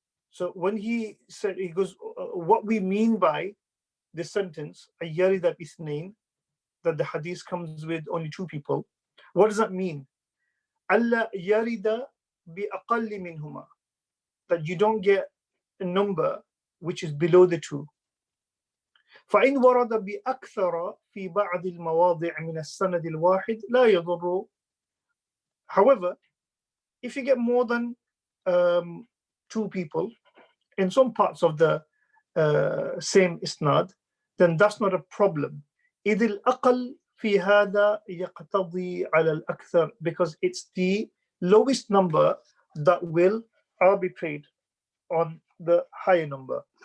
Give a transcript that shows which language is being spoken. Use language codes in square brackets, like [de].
[en] So when he said, he goes, what we mean by the sentence, [ar] أَن يَرِدَ بِإِثْنَيْنِ, [en] that the hadith comes with only two people, what does that mean? [ar] أَلَّا يَرِدَ بِأَقَلِّ مِنْهُمَا, [en] that you don't get a number which is below the two. [ar] فإن ورد بأكثر في بعض المواضع من السند الواحد لا يضر. [en] However, if you get more than two people in some parts of the same isnad, then that's not a problem. [ar] إذ الأقل في هذا يقتضي على الأكثر, [en] because it's the lowest number that will arbitrate on the higher number.